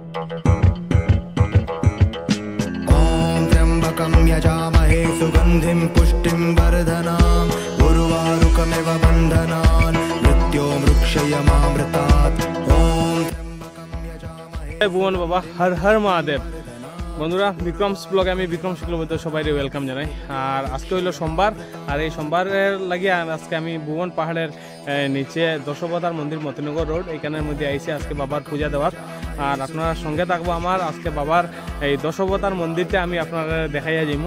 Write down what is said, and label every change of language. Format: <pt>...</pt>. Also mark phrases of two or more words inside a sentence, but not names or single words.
<sa>त्र्यंबकं यजामहे सुगंधिं पुष्टिं वर्धनाम् उर्वारुकमिव बन्धनान् मृत्योर्मुक्षयमामृतात् ओम त्र्यंबकं यजामहे।</sa> <bn>ভুবন বাবা হর হর মহাদেব। বন্ধুরা, বিক্রমস ব্লগে আমি বিক্রম শুক্লবৈদ্য সবাইকে ওয়েলকাম জানাই। আর আজকে হইল সোমবার, আর এই সোমবারের লাগিয়ে আজকে আমি ভুবন পাহাড়ের নিচে দশাবতার মন্দির মতিনগর রোড এইখানের মধ্যে আইসি আজকে বাবার পূজা দেওয়ার। আর আপনারা সঙ্গে থাকবো আমার আজকে বাবার এই দশাবতার মন্দিরটা আমি আপনারা দেখাইয়া যাইমু।</bn>